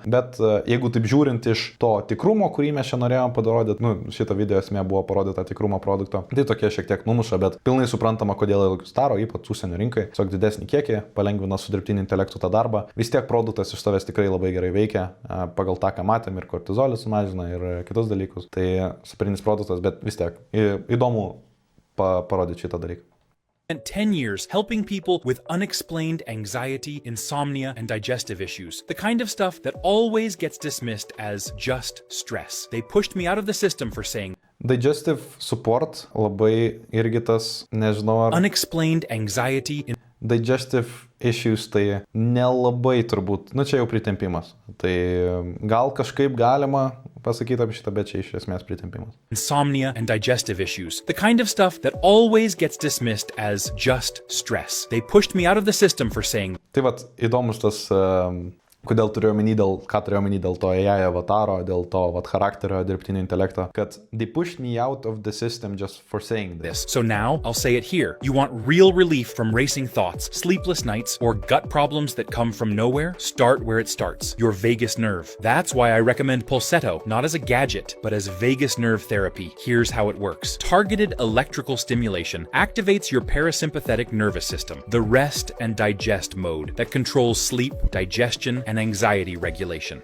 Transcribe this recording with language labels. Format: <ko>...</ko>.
<lt>Bet jeigu taip žiūrint iš to tikrumo, kurį mes čia norėjom parodyti, šitą video esmė buvo parodyta tikrumo produkto, tai tokie šiek tiek numuša, bet pilnai suprantama, kodėl daro, ypač užsienio rinkai, tiesiog didesnį kiekį, palengvina su dirbtiniu intelektu tą darbą. Vis tiek produktas iš tavęs tikrai labai gerai veikia, pagal tą, ką matėm, ir kortizolį sumažina, ir kitus dalykus. Tai superinis produktas, bet vis tiek įdomu parodyti šitą dalyką.</lt> <en>Spent 10 years helping people with unexplained anxiety, insomnia, and digestive issues. The kind of stuff that always gets dismissed as just stress. They pushed me out of the system for saying digestive support</en> <lt>labai irgi tas, nežinau ar...</lt> <en>Unexplained anxiety... Digestive issues</en> <lt>tai nelabai turbūt, čia jau pritempimas. Tai gal kažkaip galima pasakyti apie šitą, bet čia iš esmės pritempimas.</lt> <en>Insomnia and digestive issues. The kind of stuff that always gets dismissed as just stress. They pushed me out of the system for saying...</en> <lt>Tai vat, įdomus tas... Kodėl turėjau omeny dėl to AI avataro, dėl to charakterio, dirbtinio intelekto, kad</lt> <en>they pushed me out of the system just for saying this. So now, I'll say it here. You want real relief from racing thoughts, sleepless nights, or gut problems that come from nowhere? Start where it starts, your vagus nerve. That's why I recommend Pulsetto, not as a gadget, but as vagus nerve therapy. Here's how it works. Targeted electrical stimulation activates your parasympathetic nervous system, the rest and digest mode that controls sleep, digestion, and anxiety regulation.</en>